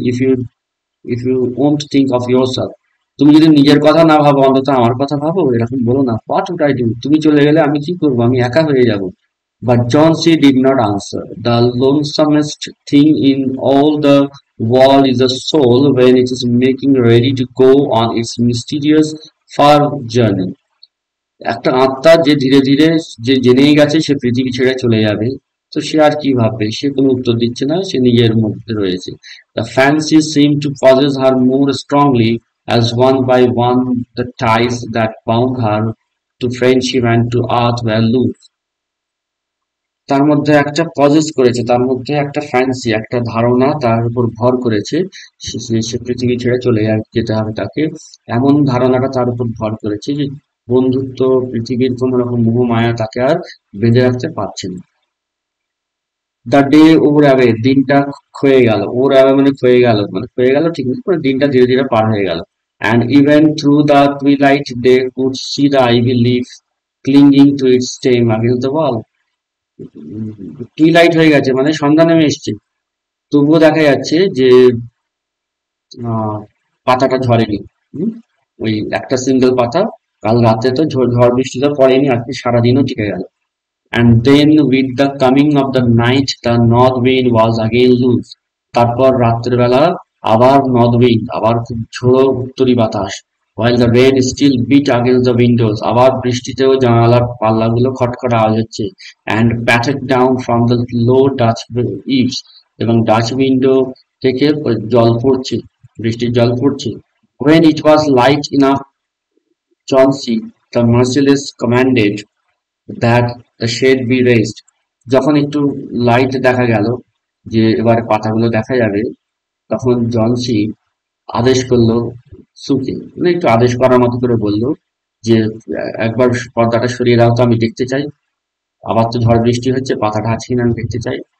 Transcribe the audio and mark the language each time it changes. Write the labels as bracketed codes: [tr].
[en] If you won't think of yourself, [bn] তুমি যদি নিজের কথা না ভাবো অন্তত আমার কথা ভাবো, এরকম বলো না। [en] What would I do? [bn] তুমি চলে গেলে আমি কি করবো? আমি একা হয়ে যাব। [en] But Johnsy did not answer. The lonesomest thing in all the world is a soul when it is making ready to go on its mysterious far journey. [bn] একটা আত্মা যে ধীরে ধীরে যে জেনেই গেছে সে পৃথিবী ছেড়ে চলে যাবে, তো সে আর কি ভাববে? সে কোনো উত্তর দিচ্ছে না, সে নিজের মধ্যে রয়েছে। [en] The fancy seemed to possess her more strongly as one by one the ties that bound her to friendship and to earth were loose. [bn] তার মধ্যে একটা পজেস করেছে, তার মধ্যে একটা ফ্যান্সি, একটা ধারণা তার উপর ভর করেছে, সে পৃথিবী ছেড়ে চলে যেতে হবে তাকে, এমন ধারণাটা তার উপর ভর করেছে যে বন্ধুত্ব, পৃথিবীর কোন রকম মোহ মায়া তাকে আর বেঁধে রাখতে পারছে না। [en] the day wore away, [bn] দিনটা ক্ষয়ে গেল, ওর অ্যাওয়ে মানে ক্ষয়ে গেল, মানে ক্ষয়ে গেল ঠিক না, মানে দিনটা ধীরে ধীরে পার হয়ে গেল। [en] And even through the twilight they could see the ivy leaf clinging to its stem against the wall. [bn] Twilight হয়ে গেছে মানে সন্ধ্যা নেমে এসছে, তবুও দেখা যাচ্ছে যে আহ, পাতাটা ঝরেনি। হুম? ওই একটা সিঙ্গেল পাতা, কাল রাতে তো ঝড় বৃষ্টিটা পড়েনি, আজকে সারাদিনও টিকে গেল। [en] And then with the coming of the night the north wind was again loose. [bn] তারপর রাত্রেবেলা আবার নর্থ উইন্ড, আবার খুব ঝোড়ো উত্তরি বাতাস। [en] while the rain still beat against the windows, [bn] আবার বৃষ্টিতেও জানালার পাল্লাগুলো খটখট আওয়াজ হচ্ছে। [en] and pattered down from the low Dutch eaves, [bn] এবং ডাচ উইন্ডো থেকে জল পড়ছে, বৃষ্টির জল পড়ছে। [en] when it was light enough Chauncey the merciless commanded that the shade be raised. [bn] যখন একটু লাইট দেখা গেল যে এবার পাতাগুলো দেখা যাবে, তখন জনসি আদেশ করলো সুকে, মানে একটু আদেশ করার মতো করে বলল যে একবার পর্দাটা সরিয়ে দাও তো, আমি দেখতে চাই, আবার তো ঝড় বৃষ্টি হচ্ছে, পাতাটা আছে কিনা আমি দেখতে চাই।